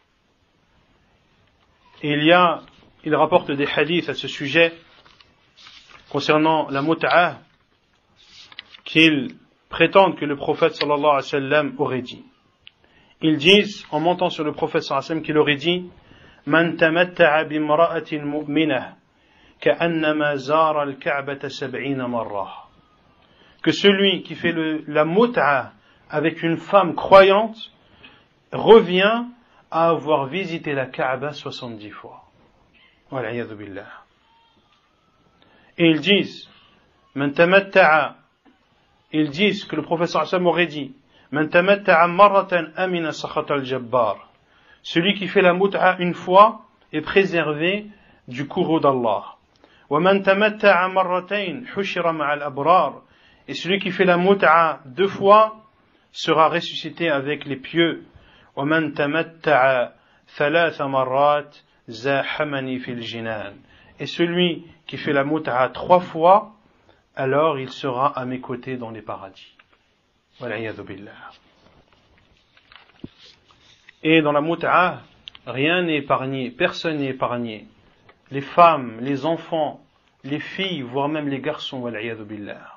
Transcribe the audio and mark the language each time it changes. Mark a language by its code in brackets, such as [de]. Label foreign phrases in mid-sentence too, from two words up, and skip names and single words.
[fr] Et il rapporte des hadiths à ce sujet concernant la mut'a, qu'ils prétendent que le prophète [ar] صلى الله عليه وسلم [fr] aurait dit. Ils disent, en montant sur le prophète [ar] صلى الله عليه وسلم, [fr] qu'il aurait dit [ar] من تمتع بامرأة مؤمنة كأنما زار الكعبة 70 مرة. [fr] Que celui qui fait la mut'a avec une femme croyante revient à avoir visité la Kaaba 70 fois. [ar] والعياذ بالله. [fr] Et ils disent, [ar] من تمتع, [fr] ils disent que le professeur Hassan aurait dit, [ar] من تمتع مرة أمن سخط الجبار. [fr] Celui qui fait la mut'a une fois est préservé du courroux d'Allah. [ar] ومن تمتع مرتين حشر مع الأبرار. [fr] Et celui qui fait la mut'a 2 fois sera ressuscité avec les pieux. [ar] ومن تمتع ثلاث مرات زاحمني في الجنان. [fr] Et celui qui fait la mut'a 3 fois, alors il sera à mes côtés dans les paradis. [ar] والعياذ بالله. [fr] Et dans la mut'a, rien n'est épargné, personne n'est épargné. Les femmes, les enfants, les filles, voire même les garçons, [ar] والعياذ بالله.